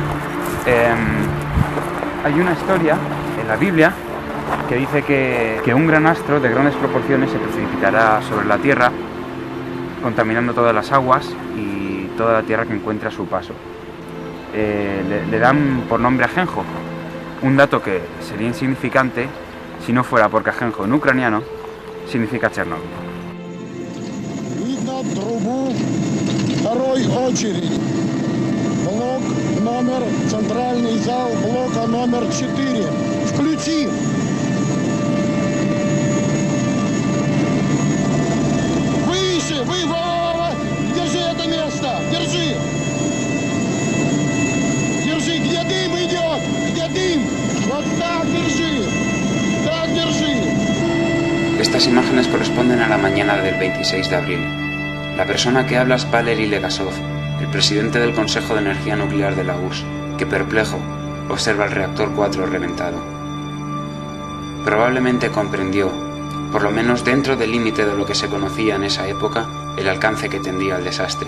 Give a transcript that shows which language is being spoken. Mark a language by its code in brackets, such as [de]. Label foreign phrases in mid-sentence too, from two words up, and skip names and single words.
[es] Hay una historia en la Biblia que dice que un gran astro de grandes proporciones se precipitará sobre la tierra, contaminando todas las aguas y toda la tierra que encuentre a su paso. Le dan por nombre Ajenjo, un dato que sería insignificante si no fuera porque Ajenjo en ucraniano significa Chernóbil. [ru] Видно трубу второй очереди. Блок номер, центральный зал блока номер 4. Включи! Выше! Держи это место! Держи! Держи! Где дым идет? Где дым? Вот так держи! Так держи! [es] Estas imágenes corresponden a la mañana del 26 de abril. La persona que habla es Valery Legasov, el presidente del Consejo de Energía Nuclear de la URSS, que perplejo observa el reactor 4 reventado. Probablemente comprendió, por lo menos dentro del límite de lo que se conocía en esa época, el alcance que tendría el desastre.